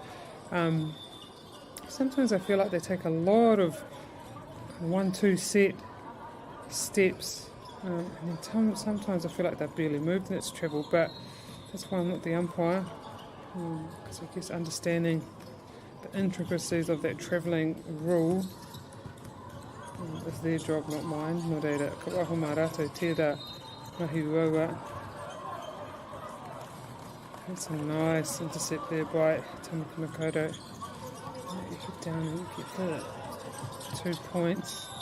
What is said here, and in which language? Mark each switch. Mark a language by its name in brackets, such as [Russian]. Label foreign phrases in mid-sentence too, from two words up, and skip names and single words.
[English] Sometimes I feel like they take a lot of 1-2 set steps, and then sometimes I feel like they've barely moved in its travel, but that's why I'm not the umpire, because I guess understanding the intricacies of that travelling rule is their job, not mine. [Māori] Nō reira, ka waho mā rātou tērā mahi uaua. [English] That's a nice intercept there by Tamaki Makaurau. You get down and you get the 2 points.